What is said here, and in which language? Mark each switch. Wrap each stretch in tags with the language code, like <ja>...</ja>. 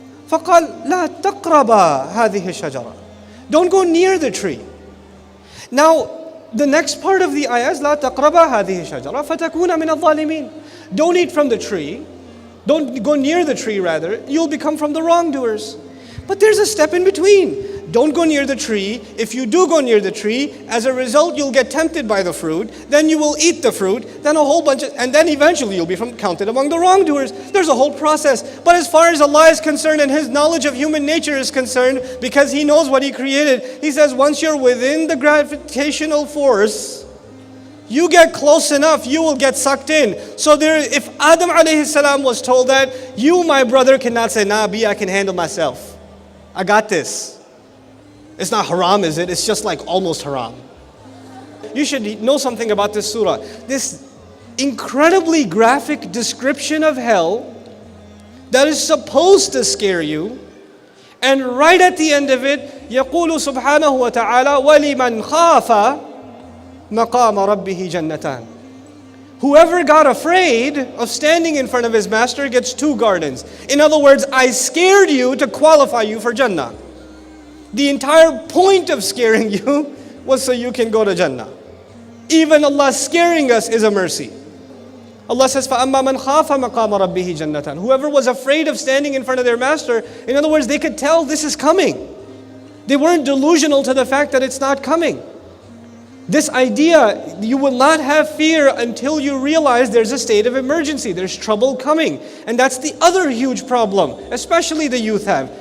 <ar>فقال لا تقربا هذه الشجرة.</ar> <en>Don't go near the tree. Now, the next part of the ayah is</en> <ar>لا تقربا هذه الشجرة فتكون من الظالمين.</ar> <en>Don't eat from the tree. Don't go near the tree, rather. You'll become from the wrongdoers. But there's a step in between. Don't go near the tree. If you do go near the tree, as a result, you'll get tempted by the fruit. Then you will eat the fruit. Then a whole bunch of, and then eventually you'll be counted among the wrongdoers. There's a whole process. But as far as Allah is concerned and His knowledge of human nature is concerned, because He knows what He created, He says once you're within the gravitational force, you get close enough, you will get sucked in. So if Adam alayhi salam was told that, you, my brother, cannot say, nah, I can handle myself. I got this. It's not haram, is it? It's just like almost haram. You should know something about this surah. This incredibly graphic description of hell that is supposed to scare you. And right at the end of it,</en> <ar>يقول سبحانه وتعالى وَلِمَنْ خَافَ مَقَامَ رَبِّهِ جَنَّتَانِ.</ar> <en>Whoever got afraid of standing in front of his master gets 2 gardens. In other words, I scared you to qualify you for Jannah. The entire point of scaring you was so you can go to Jannah. Even Allah scaring us is a mercy. Allah says,</en> <ar>فَأَمَّا مَنْ خَافَ مَقَامَ رَبِّهِ جَنَّتَانِ.</ar> <en>Whoever was afraid of standing in front of their master, in other words, they could tell this is coming. They weren't delusional to the fact that it's not coming. This idea, you will not have fear until you realize there's a state of emergency, there's trouble coming. And that's the other huge problem, especially the youth have.</en>